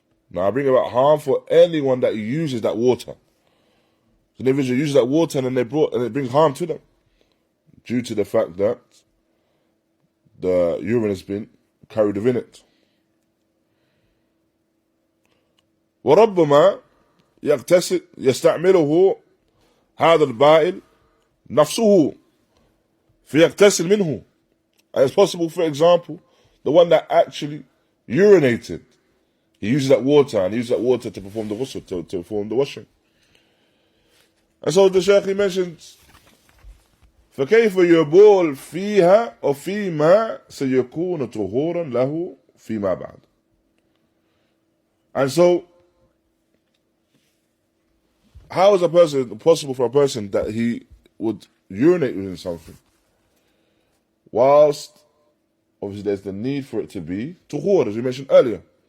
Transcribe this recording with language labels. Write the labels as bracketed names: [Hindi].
[English] Now, I bring about harm for anyone that uses that water. So the individual uses that water and it brings harm to them due to the fact that the urine has been carried within it. [Arabic] وربما يستعمله هذا البائل نفسه فيغتسل منه. [English] And it's possible, for example, the one that actually urinated, he uses that water and he uses that water to perform the ghusl, to perform the washing. And so the Shaykh, he mentions, [Arabic] فكيف يبول فيها أو فيما سيكون طهورا له فيما بعد. [English] And so, how is possible for a person that he would urinate within something, whilst obviously there's the need for it to be tuhur, as we mentioned earlier.